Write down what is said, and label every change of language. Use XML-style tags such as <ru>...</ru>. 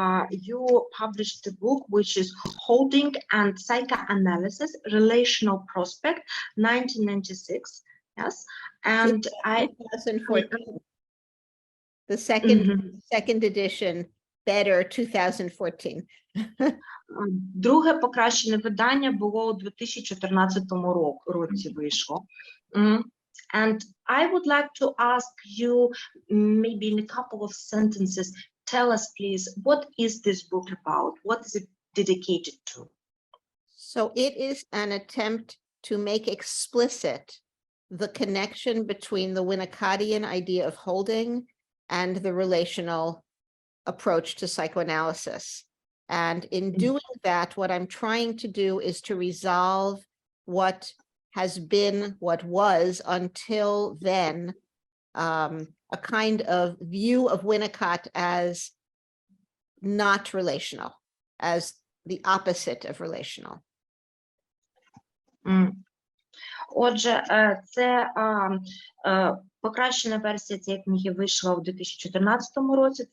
<en>You published a book which is Holding and Psychoanalysis, Relational Prospect, 1996. Yes, and 2014. The second edition, better 2014.</en> <uk>Друге покращене видання було у 2014 році вийшло.</uk> <en>And I would like to ask you, maybe in a couple of sentences, tell us please, what is this book about? What is it dedicated to? So it is an attempt to make explicit the connection between the Winnicottian idea of holding and the relational approach to psychoanalysis. And in doing that, what I'm trying to do is to resolve what has been, what was until then, a kind of view of Winnicott as not relational, as the opposite of relational.</en> <uk>Отже, це покращена версія цієї книги вийшла у 2014 році.</uk>